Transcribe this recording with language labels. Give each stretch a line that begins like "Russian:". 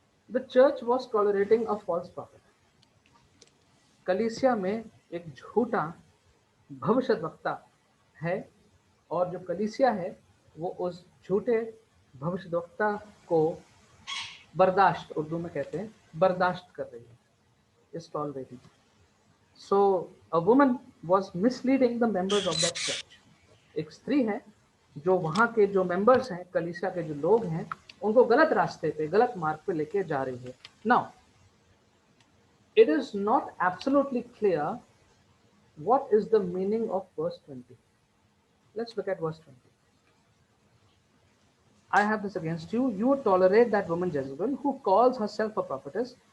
English: The church was tolerating a false prophet.
Hindi: कलीसिया में एक झूठा भविष्यद्वक्ता है, और जो कलीसिया है वो उस झूठे भविष्यद्वक्ता को बर्दाश्त, उर्दू में कहते हैं बर्दाश्त कर रही है,
English: Is tolerating. So a woman was misleading the members of that church.
Hindi: एक स्त्री है जो वहाँ के जो मेंबर्स हैं, कलीसिया के जो लोग हैं, उनको गलत रास्ते पे, गलत मार्ग पे लेके जा रही है।
English: Now it is not absolutely clear what is the meaning of verse 20. Let's look at verse 20. I have this against you. You tolerate that woman Jezebel, who calls herself a prophetess.